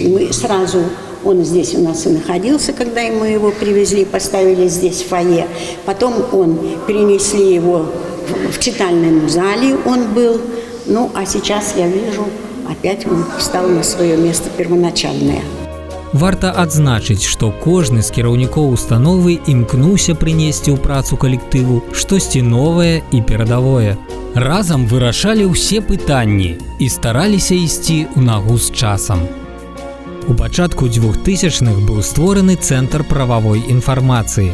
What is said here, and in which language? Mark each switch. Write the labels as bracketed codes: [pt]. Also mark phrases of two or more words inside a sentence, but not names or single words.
[ru] И мы сразу... Он здесь у нас и находился, когда мы его привезли, поставили здесь в фойе. Потом перенесли его в читальном зале, он был. А сейчас я вижу, опять он встал на свое место первоначальное. [be] Варта адзначыць, што кожны з кіраўнікоў установы імкнуўся прынесці ў працу калектыву штосьці новае і перадавое. Разам вырашалі ўсе пытанні і стараліся ісці ў нагу з часам. У пачатку 2000-х быў створаны Цэнтр прававой інфармацыі.